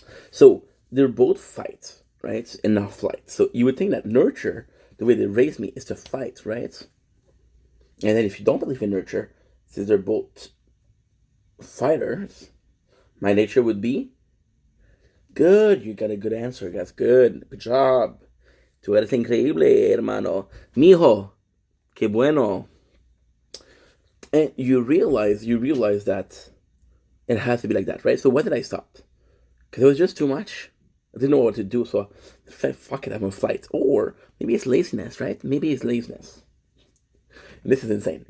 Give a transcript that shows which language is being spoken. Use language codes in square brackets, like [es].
[en] So, they're both fight, right? And not flight. So, you would think that nurture, the way they raised me, is to fight, right? And then if you don't believe in nurture, since they're both fighters, my nature would be good. You got a good answer. That's good. Good job. [es] Tú eres increíble, hermano. Mijo, qué bueno. [en] And you realize that it has to be like that, right? So when did I stop? Because it was just too much. I didn't know what to do, so I said, fuck it, I'm on flight. Or maybe it's laziness, right? Maybe it's laziness. And this is insane.